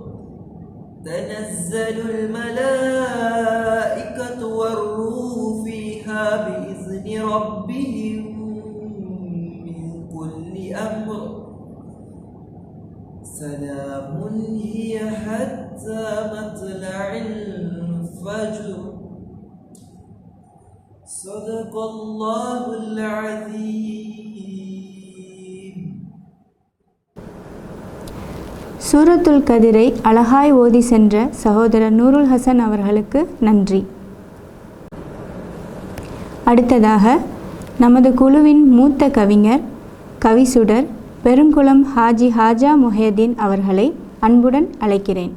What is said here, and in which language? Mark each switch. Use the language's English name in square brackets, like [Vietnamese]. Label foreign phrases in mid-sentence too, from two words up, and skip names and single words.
[Arabic] تنزل الملائكة والروح فيها بإذن ربهم من كل أمر. سلام هي حتى مطلع الفجر. صدق الله العظيم. [Tamil] சூரத்துல் கதிரை அழகாய் ஓதி சென்ற சகோதரர் நூருல் ஹசன் அவர்களுக்கு நன்றி. அடுத்ததாக நமது குழுவின் மூத்த கவிஞர் கவிசுடர் பெருங்குளம் ஹாஜி ஹாஜா முஹைதீன் அவர்களை அன்புடன் அழைக்கிறேன்.